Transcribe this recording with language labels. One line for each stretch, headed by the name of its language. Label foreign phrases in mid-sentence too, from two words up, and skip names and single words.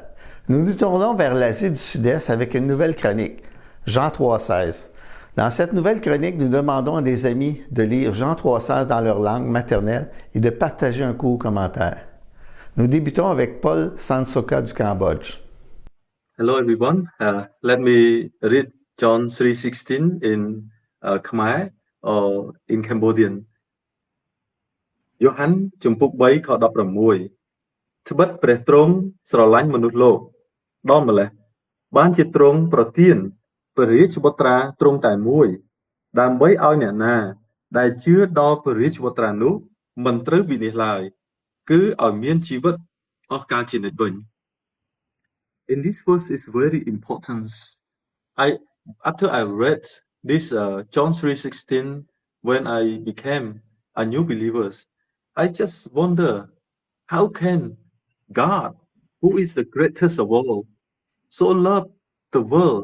French: Nous nous tournons vers l'Asie du Sud-Est avec une nouvelle chronique, Jean 3,16. Dans cette nouvelle chronique, nous demandons à des amis de lire Jean 3,16 dans leur langue maternelle et de partager un court commentaire. Nous débutons avec Paul Sansoka du Cambodge.
English: Hello everyone. Let me read John 3:16 in Khmer or in Cambodian.
Khmer: យ៉ូហាន់ជំពូក 3 ខ 16 ត្បិតព្រះទ្រង់ស្រឡាញ់មនុស្សលោកដល់ម្ល៉េះបានជាទ្រង់ប្រទានព្រះរាជបុត្រាទ្រង់តែមួយដើម្បីឲ្យអ្នកណាដែលជឿដល់ព្រះរាជបុត្រានោះមិនត្រូវវិនាសឡើយគឺឲ្យមានជីវិតអស់កលជានិច្ចវិញ
English: In this verse is very important. After I read this John 3:16 when I became a new believer, I just wonder how can God, who is the greatest of all, so love the world?